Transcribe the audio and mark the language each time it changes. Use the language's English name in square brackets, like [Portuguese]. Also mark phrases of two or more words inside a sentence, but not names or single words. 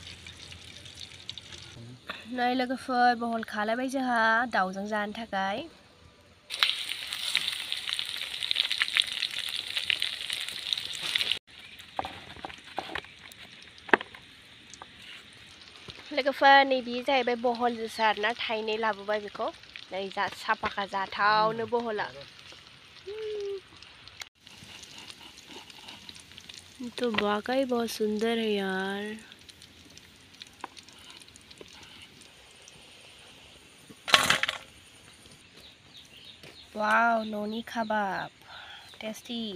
[Bodo] नै लोगोफोर बहल खालायबाय जोंहा दाउजों जानो थाखाय लोगोफोर नैबे जाहैबाय बहल जोसा आरोना थाइनै लाबोबाय बेखौ नै जा साफाखा जाथावनो बहला [Hindi] तो वाकई बहुत सुंदर है यार वाव [Bodo] न'नि काबाब [Hindi] टेस्टी